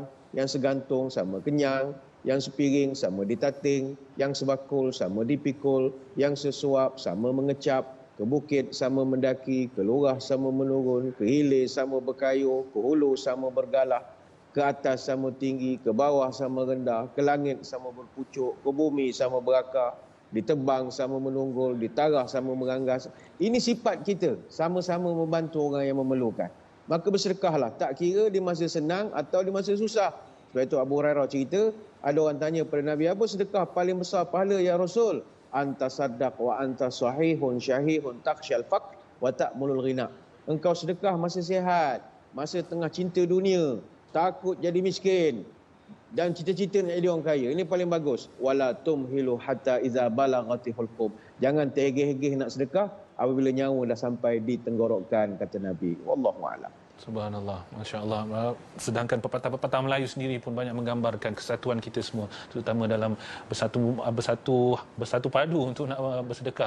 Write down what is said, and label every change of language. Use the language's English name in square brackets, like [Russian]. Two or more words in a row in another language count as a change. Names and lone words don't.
[Malay] yang segantung sama kenyang, yang sepiring sama ditating, yang sebakul sama dipikul, yang sesuap sama mengecap, ke bukit sama mendaki, ke lurah sama menurun, ke hilir sama berkayuh, ke hulu sama bergalah, ke atas sama tinggi, ke bawah sama rendah, ke langit sama berpucuk, ke bumi sama berakar, ditebang sama menunggul, ditarah sama meranggas. Ini sifat kita, sama-sama membantu orang yang memerlukan. Maka bersedekahlah, tak kira di masa senang atau di masa susah. Sebab itu Abu Hurairah cerita, ada orang tanya pada Nabi, apa sedekah paling besar pahala [Arabic] يا رسول? أن تصدق وأنت صحيح شحيح تخشى الفقر وتأمل الغنى. [Malay] Engkau sedekah masa sihat, masa tengah cinta dunia, takut jadi miskin dan cita-cita nak jadi orang kaya. Ini paling bagus. [Arabic] ولا تمهل حتى إذا بلغت الحلقوم. [Malay] Jangan terhegeh-hegeh nak sedekah apabila nyawa dah sampai di tenggorokan, kata Nabi. [Arabic] والله أعلم. سبحان الله، ما شاء الله. [Malay] Sedangkan pepatah-pepatah Melayu sendiri pun banyak menggambarkan kesatuan kita semua, terutama dalam bersatu padu untuk nak bersedekah.